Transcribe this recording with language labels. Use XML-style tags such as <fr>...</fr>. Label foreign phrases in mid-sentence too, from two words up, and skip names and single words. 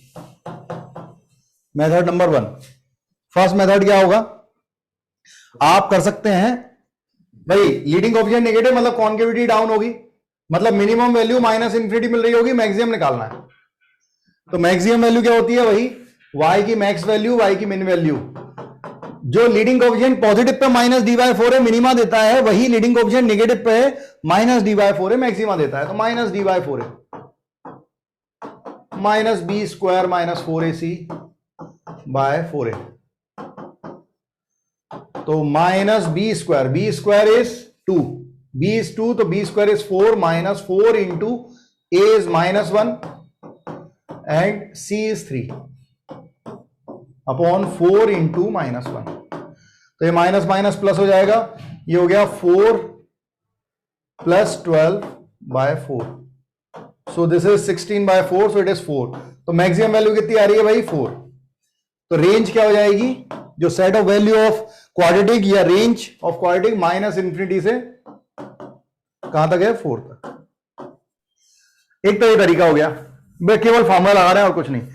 <en>method number 1, first method</en> <hi>क्या होगा, आप कर सकते हैं भाई,</hi> <en>leading coefficient negative</en> <hi>मतलब</hi> <en>concavity down</en> <hi>होगी, मतलब</hi> <en>minimum value -infinity</en> <hi>मिल रही होगी, मैक्सिमम निकालना है। तो</hi> <en>maximum value</en> <hi>क्या होती है, वही y की</hi> <en>max value,</en> <hi>y की</hi> <en>min value.</en> <hi>जो</hi> <en>leading coefficient positive</en> <hi>पे -d/4 है, मिनिमा देता है, वही</hi> <en>leading coefficient negative</en> <hi>पे -d/4 है, मैक्सिमा देता है। तो -d/4 है, -b² -4ac/4a।</hi> <en>तो -b², b² is 2, b is 2, तो b² is 4, -4 into a is -1 and c is 3 upon 4 into -1.</en> <hi>तो ये</hi> <en>minus minus plus</en> <hi>हो जाएगा, ये हो गया 4 प्लस 12/4।</hi> <en>so this is 16/4, so it is 4.</en> <hi>तो</hi> <en>maximum value</en> <hi>कितनी आ रही है भाई, 4। तो रेंज क्या हो जाएगी, जो</hi> <en>set of value of quadratic</en> <hi>या</hi> <en>range of quadratic -infinity</en> <hi>से कहां तक है, 4 तक। एक तो ये तरीका हो गया, मैं केवल फॉर्मूला लगा रहे हैं और कुछ नहीं।</hi>